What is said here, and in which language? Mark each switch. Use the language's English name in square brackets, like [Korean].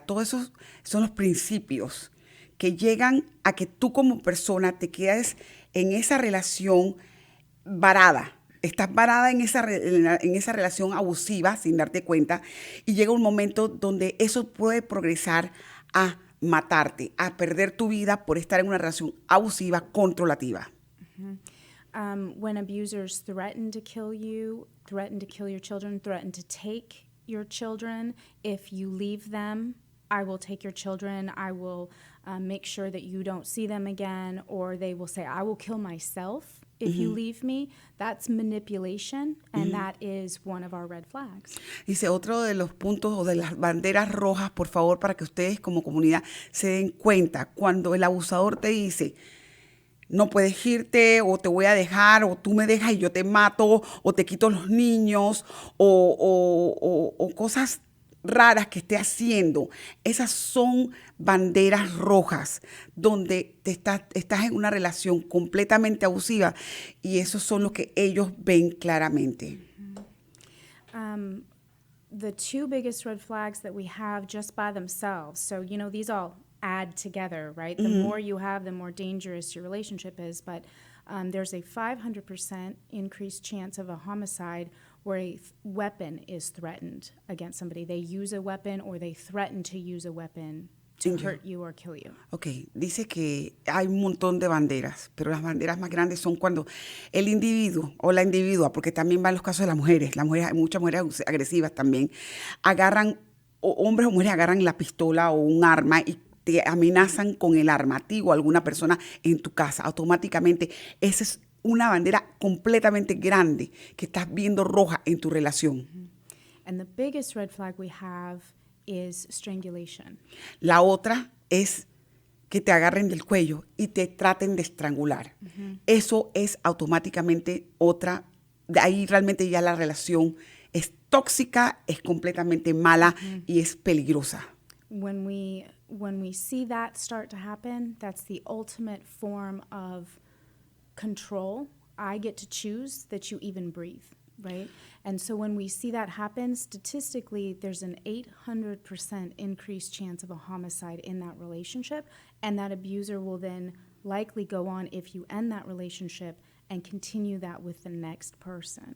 [Spanish] Todos esos son los principios que llegan a que tú como persona te quedes en esa relación varada. Estás varada en esa relación abusiva sin darte cuenta, y llega un momento donde eso puede progresar a matarte, a perder tu vida por estar en una relación abusiva, controlativa. [English] When abusers threaten to kill you, threaten to kill your children, threaten to take your children, if you leave them, I will take your children, I will make sure that you don't see them again, or they will say, I will kill myself if you leave me. That's manipulation, and that is one of our red flags. [Spanish] Dice, otro de los puntos o de las banderas rojas, por favor, para que ustedes como comunidad se den cuenta, cuando el abusador te dice, no puedes irte, o te voy a dejar, o tú me dejas y yo te mato, o te quito los niños, o cosas raras que esté haciendo. Esas son banderas rojas, donde estás en una relación completamente abusiva, y esos son los que ellos ven claramente. [English] The 2 biggest red flags that we have just by themselves, so, these all add together, right? The more you have, the more dangerous your relationship is. But there's a 500% increased chance of a homicide where a weapon is threatened against somebody. They use a weapon, or they threaten to use a weapon to hurt you or kill you. [Spanish] Ok, dice que hay un montón de banderas, pero las banderas más grandes son cuando el individuo o la individua, porque también van los casos de las mujeres, hay muchas mujeres agresivas también, agarran, o hombres o mujeres agarran la pistola o un arma y te amenazan con el arma, a ti o a alguna persona en tu casa. Automáticamente, esa es una bandera completamente grande que estás viendo roja en tu relación. [English] And the biggest red flag we have is strangulation. [Spanish] La otra es que te agarren del cuello y te traten de estrangular. Eso es automáticamente otra, de ahí realmente ya la relación es tóxica, es completamente mala y es peligrosa. [English] When we see that start to happen, that's the ultimate form of control. I get to choose that you even breathe, right? And so when we see that happen, statistically, there's an 800% increased chance of a homicide in that relationship, and that abuser will then likely go on, if you end that relationship, and continue that with the next person.